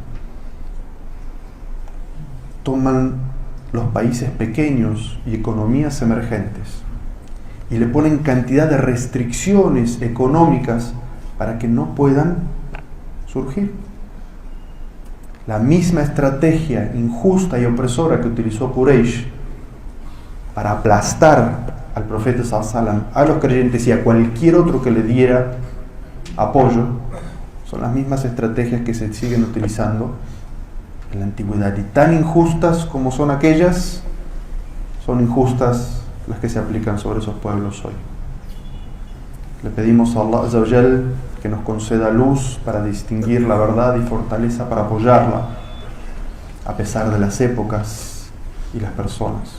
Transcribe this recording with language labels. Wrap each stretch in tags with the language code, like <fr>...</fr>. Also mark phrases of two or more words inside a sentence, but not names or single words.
<es>toman los países pequeños y economías emergentes y le ponen cantidad de restricciones económicas para que no puedan surgir. La misma estrategia injusta y opresora que utilizó Quraysh para aplastar al profeta</es> <ar>صلى الله عليه وسلم,</ar> <es>a los creyentes y a cualquier otro que le diera apoyo, son las mismas estrategias que se siguen utilizando en la antigüedad, y tan injustas como son aquellas, son injustas las que se aplican sobre esos pueblos hoy. Le pedimos a Allah</es> <ar>عز وجل</ar> <es>que nos conceda luz para distinguir la verdad y fortaleza para apoyarla a pesar de las épocas y las personas.</es>